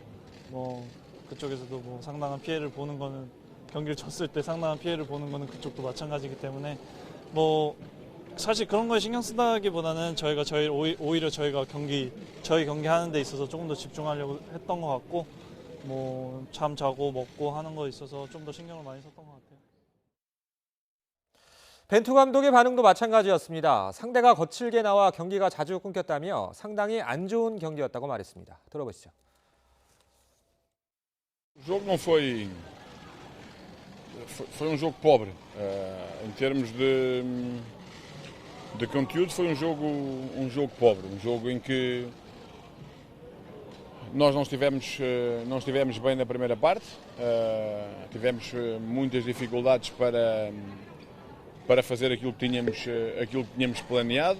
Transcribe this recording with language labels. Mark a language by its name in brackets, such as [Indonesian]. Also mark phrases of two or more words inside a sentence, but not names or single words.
[Korean] 그쪽에서도 상당한 피해를 보는 거는 경기를 졌을 때 상당한 피해를 보는 거는 그쪽도 마찬가지이기 때문에 사실 그런 거에 신경 쓰다기보다는 오히려 저희가 저희 경기 하는 데 있어서 조금 더 집중하려고 했던 것 같고 잠 자고 먹고 하는 거에 있어서 좀 더 신경을 많이 썼던 것 같아요. 벤투 감독의 반응도 마찬가지였습니다. 상대가 거칠게 나와 경기가 자주 끊겼다며 상당히 안 좋은 경기였다고 말했습니다. 들어보시죠. [Portuguese] O jogo não foi jogo pobre. Em termos de conteúdo foi um jogo pobre, um jogo em que nós não estivemos bem na primeira parte, tivemos muitas dificuldades para fazer aquilo que tínhamos planeado.